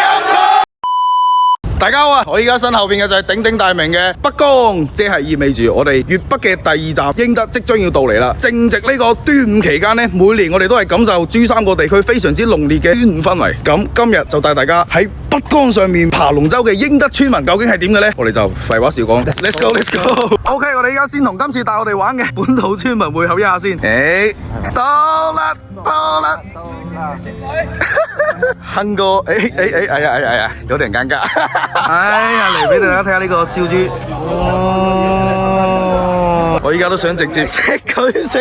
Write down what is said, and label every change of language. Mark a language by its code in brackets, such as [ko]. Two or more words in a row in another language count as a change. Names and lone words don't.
[yue] 大家好啊！我依家身後邊嘅就係鼎鼎大名嘅北江，即係意味住我哋粵北嘅第二站英德即將要到嚟啦。正值呢個端午期間呢，每年我哋都係感受珠三角地區非常之濃烈嘅端午氛圍。咁今日就帶大家喺北江上面爬龍舟嘅英德村民究竟係點嘅呢？我哋就廢話少講 ， [en] Let's go，Let's go。 [yue] OK， 我哋依家先同今次帶我哋玩嘅本土村民會合一下先。到啦，亨哥，哎呀，有點尷尬。哎呀，嚟俾大家睇下呢個燒豬。我依家都想直接食佢。